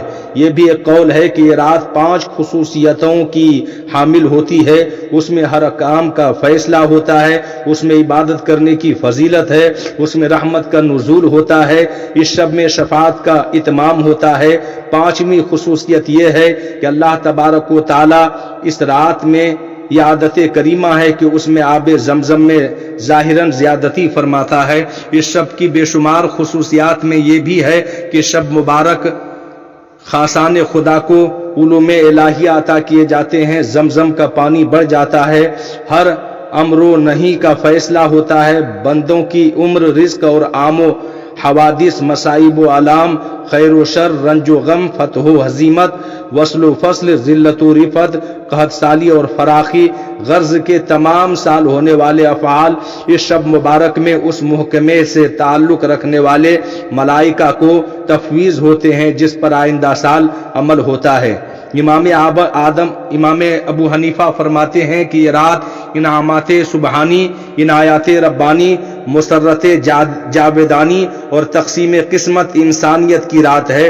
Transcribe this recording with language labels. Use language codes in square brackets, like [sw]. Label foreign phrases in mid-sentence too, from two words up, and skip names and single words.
[ur] یہ بھی ایک قول ہے کہ یہ رات 5 خصوصیتوں کی حامل ہوتی ہے. اس میں ہر کام کا فیصلہ ہوتا ہے، اس میں عبادت کرنے کی فضیلت ہے، اس میں رحمت کا نزول ہوتا ہے، اس شب میں شفاعت کا اتمام ہوتا ہے. 5ویں خصوصیت یہ ہے کہ اللہ تبارک و تعالیٰ اس رات میں یہ عادت کریمہ ہے کہ اس میں آب زمزم میں ظاہراً زیادتی فرماتا ہے۔ اس شب کی بے شمار خصوصیات میں یہ بھی ہے کہ شب مبارک خاصان خدا کو علوم الہیہ عطا کیے جاتے ہیں، زمزم کا پانی بڑھ جاتا ہے، ہر امر و نہی کا فیصلہ ہوتا ہے، بندوں کی عمر، رزق اور عام و حوادث، مصائب و علام، خیر و شر، رنج و غم، فتح و ہزیمت، وصل و فصل، ذلت و رفت، قحط سالی اور فراخی، غرض کے تمام سال ہونے والے افعال اس شب مبارک میں اس محکمے سے تعلق رکھنے والے ملائکہ کو تفویض ہوتے ہیں جس پر آئندہ سال عمل ہوتا ہے۔ امام ابو حنیفہ فرماتے ہیں کہ یہ رات انعامات سبحانی، عنایات ربانی، مسرت جاویدانی اور تقسیم قسمت انسانیت کی رات ہے۔